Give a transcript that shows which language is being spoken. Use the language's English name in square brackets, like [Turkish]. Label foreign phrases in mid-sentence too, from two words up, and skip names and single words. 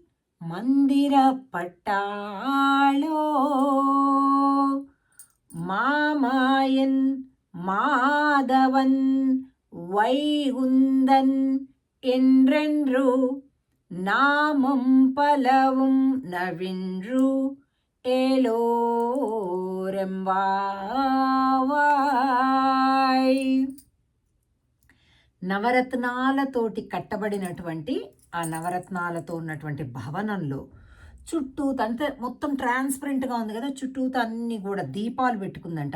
[Tamil] மந்திரப்பட்டாளோ மாமாயன் மாதவன் வைகுந்தன் என்றென்று நாமம் பலவும் நவின்று ఏలోరెంవాయ్. [Telugu] నవరత్నాలతోటి కట్టబడినటువంటి ఆ నవరత్నాలతో ఉన్నటువంటి భవనంలో చుట్టూతంతా మొత్తం ట్రాన్స్పరెంట్గా ఉంది కదా, చుట్టూత అన్ని కూడా దీపాలు పెట్టుకుందంట.